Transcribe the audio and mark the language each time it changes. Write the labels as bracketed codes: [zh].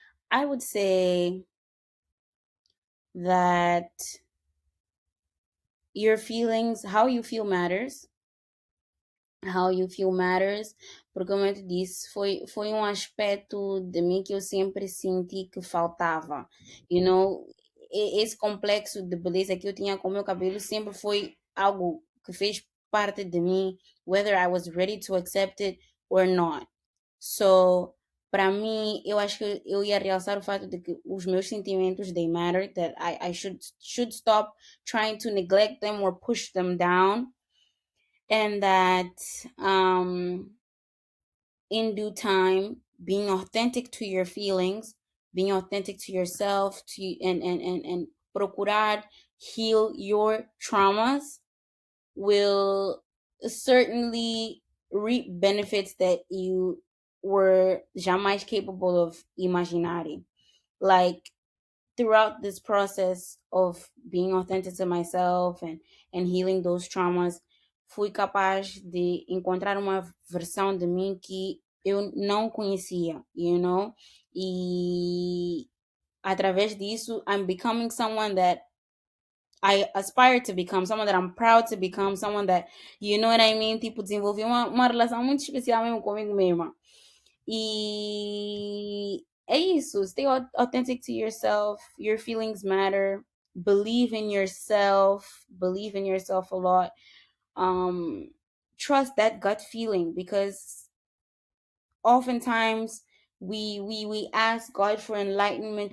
[en] I would say that your feelings, how you feel matters. How you feel matters, [pt] porque como eu te disse, foi um aspecto de mim que eu sempre senti que faltava. [en] You know, [pt] esse complexo de beleza que eu tinha com o meu cabelo sempre foi algo que fez parte de mim, [en] whether I was ready to accept it or not. So, [pt] para mim, eu acho que eu ia realçar o fato de que os meus sentimentos, [en] they matter, that I should stop trying to neglect them or push them down, and that um, in due time, being authentic to your feelings, being authentic to yourself, and procurar heal your traumas will certainly reap benefits that you were jamais capable of imagining. Like throughout this process of being authentic to myself and healing those traumas, [pt] fui capaz de encontrar uma versão de mim que eu não conhecia, [en] you know? [pt] E através disso, [en] I'm becoming someone that I aspire to become, someone that I'm proud to become, someone that, you know what I mean? [pt] Tipo, desenvolvi uma relação muito especial mesmo comigo mesma. E é isso. [en] Stay authentic to yourself. Your feelings matter. Believe in yourself. Believe in yourself a lot. Um, Trust that gut feeling, because oftentimes we ask God for enlightenment.